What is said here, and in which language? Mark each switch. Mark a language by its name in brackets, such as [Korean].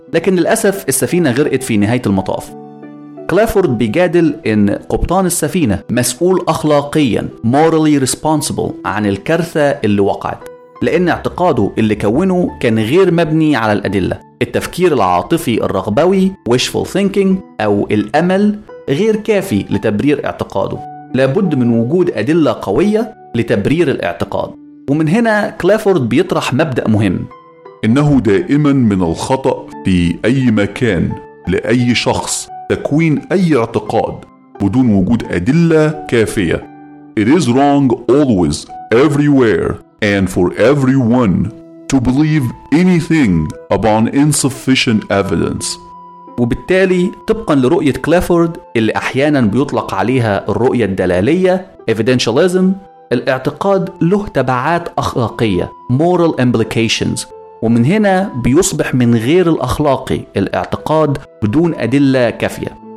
[Arabic] لكن للأسف السفينة غرقت في نهاية المطاف. كلافورد بيجادل أن قبطان السفينة مسؤول أخلاقياً [English] morally responsible [Arabic] عن الكارثة اللي وقعت، لأن اعتقاده اللي كونه كان غير مبني على الأدلة، التفكير العاطفي الرغبوي [English] wishful thinking [Arabic] أو الأمل غير كافي لتبرير اعتقاده، لابد من وجود أدلة قوية لتبرير الاعتقاد. ومن هنا كلافورد بيطرح مبدأ مهم: إنه دائما من الخطأ في أي مكان لأي شخص تكوين أي اعتقاد بدون وجود أدلة كافية. [English] It is wrong always, everywhere, and for everyone to believe anything upon insufficient evidence. [Arabic] وبالتالي طبقا لرؤية كلافورد اللي أحيانا بيطلق عليها الرؤية الدلالية evidentialism، الاعتقاد له تبعات أخلاقية [English] moral implications، [Arabic] ومن هنا بيصبح من غير الأخلاقي الاعتقاد بدون أدلة كافية.